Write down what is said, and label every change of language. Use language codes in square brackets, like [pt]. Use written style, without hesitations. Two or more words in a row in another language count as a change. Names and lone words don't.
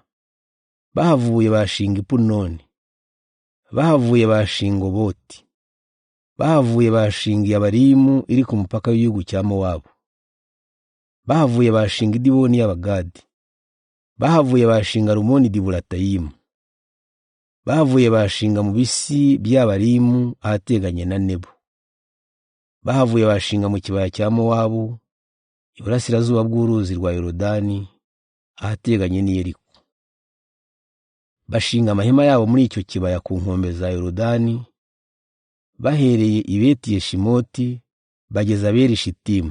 [rw] Bahavuye bashinga Ipunoni. Bahavuye bashinga Oboti. Bahavuye bashinga Abarimu iri ku mupaka w'igihugu cya Mowabu. Bahavuye bashinga Idiboni y'Abagadi. Bahavuye bashinga Rumoni Diburatayimu. Bahavuye bashinga mu bisi by'Abarimu ahateganye na Nebo. Bahavuye bashinga mu kibaya cya Mowabu iburasirazuba bw'uruzi rwa Yorodani ahateganye n'i Yeriko. Bashinga amahema yabo muri icyo kibaya ku nkombe za Yorodani, bahereye i Beti-Yeshimoti bageza Beri-Shitimu.